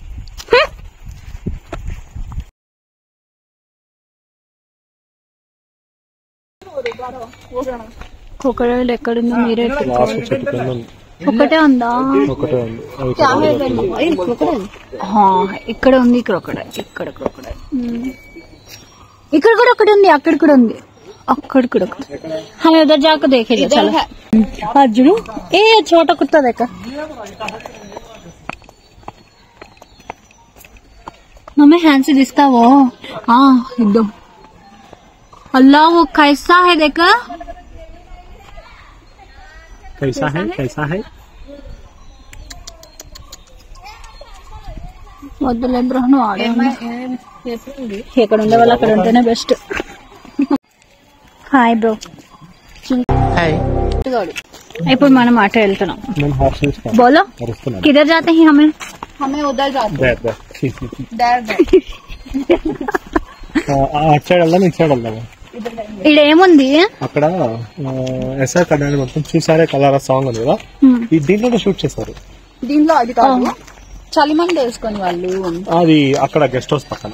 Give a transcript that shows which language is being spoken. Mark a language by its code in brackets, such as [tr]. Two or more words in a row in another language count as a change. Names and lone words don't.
[te] క్రొకడైల్ ఎక్కడుందో మీరే ఒకటే ఉందా? ఇక్కడ ఉంది క్రొకడైల్. ఇక్కడ కూడా ఒకటి ఉంది, అక్కడ కూడా ఉంది, అక్కడ కూడా ఒకటి. [hi] हम उधर जाकर देखेंगे. चलो अर्जुन ए छोटा कुत्ता देखा हमें हैंड से दिखता वो. हाँ एकदम. अल्लाह वो कैसा है देखा? कैसा है [te] వద్దులే బ్రో, నువ్వు ఆడే ఎక్కడ ఉండే వాళ్ళు అక్కడ ఉంటేనే బెస్ట్. [en] hi bro. [te] ఇప్పుడు మనం అటు వెళ్తున్నాం. [hi] बोलो किधर जाते ही? हमे उधर जाते. [te] అటు సైడ్ వెళ్దాం, ఇటు సైడ్ వెళ్దాం. ఇక్కడ ఏముంది? అక్కడ ఎస్ఆర్ కళ్యాణ్ మొత్తం చూసారే, [en] colour song [te] ఉంది కదా, దీంట్లో షూట్ చేశారు. దీంట్లో అది కాదు, చలిమంట వేసుకొని వాళ్ళు. అది అక్కడ [en] guest house [te] పక్కన.